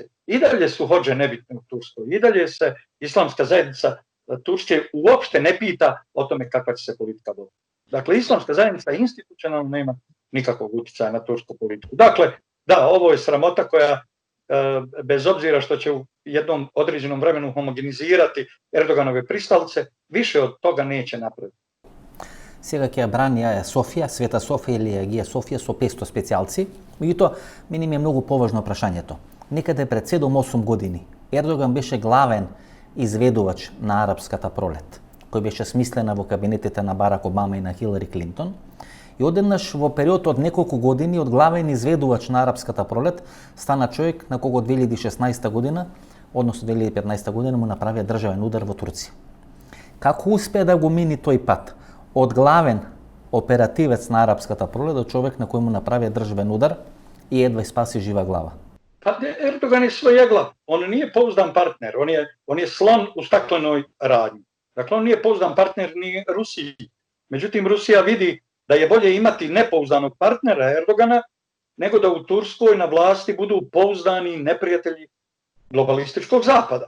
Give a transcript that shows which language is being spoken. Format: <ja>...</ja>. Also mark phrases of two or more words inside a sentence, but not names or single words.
<bs>I dalje su hodže nebitne u Turskoj. I dalje se islamska zajednica Turske uopšte ne pita o tome kakva će se politika voditi. Dakle, islamska zajednica institucionalno nema nikakvog utjecaja na tursku politiku. Dakle, da, ovo je sramota koja, bez obzira što će u jednom određenom vremenu homogenizirati Erdoganove pristalice, više od toga neće napraviti.</bs> <mk>Сега ќе брани Софија, Света Софија или Агија Софија со 500 специјалци. Меѓутоа, мене ми е многу поважно прашањето. Некаде пред 7-8 години Ердоган беше главен изведувач на арапската пролет, кој беше смислена во кабинетите на Барак Обама и на Хилари Клинтон. И одеднаш во период од неколку години од главен изведувач на арапската пролет стана човек на кого 2016 година, односно 2015 година му направија државен удар во Турција. Како успеа да го мини тој пат? Од главен оперативец на арапската пролет до човек на кој му направија државен удар и едва спаси жива глава.</mk> <bs>Pa Erdogan je svojeglav, on nije pouzdan partner, on je slon u staklenoj radnji. Dakle, on nije pouzdan partner ni Rusiji. Međutim, Rusija vidi da je bolje imati nepouzdanog partnera Erdogana, nego da u Turskoj na vlasti budu pouzdani neprijatelji globalističkog zapada.</bs>